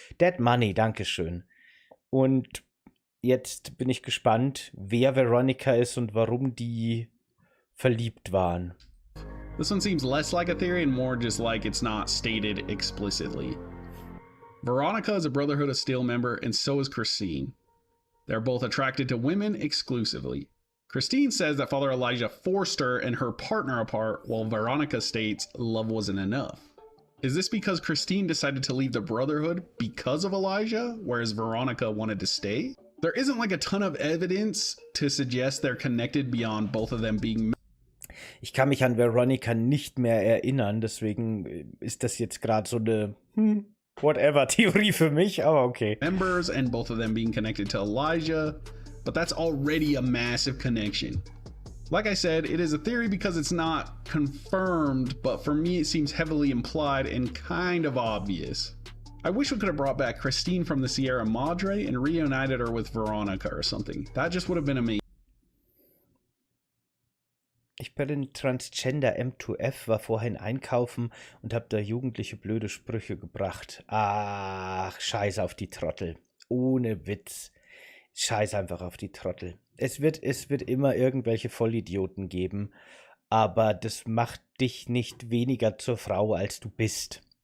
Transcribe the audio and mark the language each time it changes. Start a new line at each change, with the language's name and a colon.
German: Dead Money, dankeschön. Und jetzt bin ich gespannt, wer Veronica ist und warum die verliebt waren.
English: This one seems less like a theory and more just like it's not stated explicitly. Veronica is a Brotherhood of Steel member, and so is Christine. They're both attracted to women exclusively. Christine says that Father Elijah forced her and her partner apart, while Veronica states love wasn't enough. Is this because Christine decided to leave the Brotherhood because of Elijah, whereas Veronica wanted to stay? There isn't like a ton of evidence to suggest they're connected beyond both of them being.
German: Ich kann mich an Veronica nicht mehr erinnern, deswegen ist das jetzt gerade so eine Whatever-Theorie für mich, aber okay.
English: Members and both of them being connected to Elijah, but that's already a massive connection. Like I said, it is a theory because it's not confirmed, but for me it seems heavily implied and kind of obvious. I wish we could have brought back Christine from the Sierra Madre and reunited her with Veronica or something. That just would have been amazing.
German: Ich bin Transgender M2F, war vorhin einkaufen und habe da jugendliche blöde Sprüche gebracht. Ach, scheiß auf die Trottel. Ohne Witz. Scheiß einfach auf die Trottel. Es wird immer irgendwelche Vollidioten geben, aber das macht dich nicht weniger zur Frau, als du bist.